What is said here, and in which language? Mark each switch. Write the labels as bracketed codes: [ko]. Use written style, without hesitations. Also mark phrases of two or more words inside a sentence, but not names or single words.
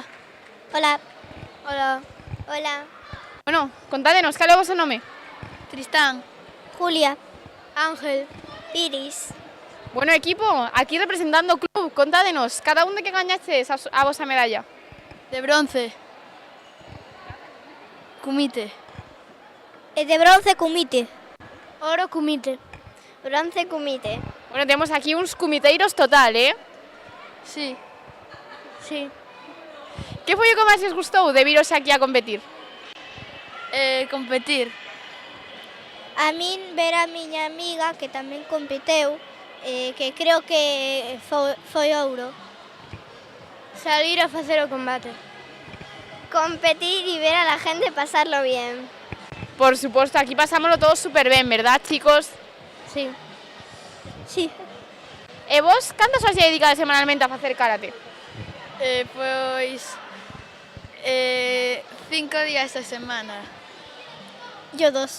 [gl] Hola. Hola. Hola. Bueno, contádenos, cal é o vosso nome? Tristán. Julia. Ángel. Iris. Bueno, equipo, aquí representando o club, contádenos, cada un de que gañaches a vosa medalla. De bronce. Kumite. De bronce Kumite. Oro Kumite. Bronce Kumite. Bueno, temos aquí uns cumiteiros total, Sí. Sí. Que foi o que máis vos gustou de viros aquí a competir? Competir. A min ver a miña amiga que tamén competeu, que creo que foi ouro. Salir a facer o combate. [es] Competir y ver a la gente pasarlo bien. [gl] Por suposto, aquí pasámoslo todos super ben, [es] verdad, chicos? [gl] Sí. Sí. E vos, cantas horas lle dedicades semanalmente a facer karate? Pois 5 días a semana. [es] Yo 2.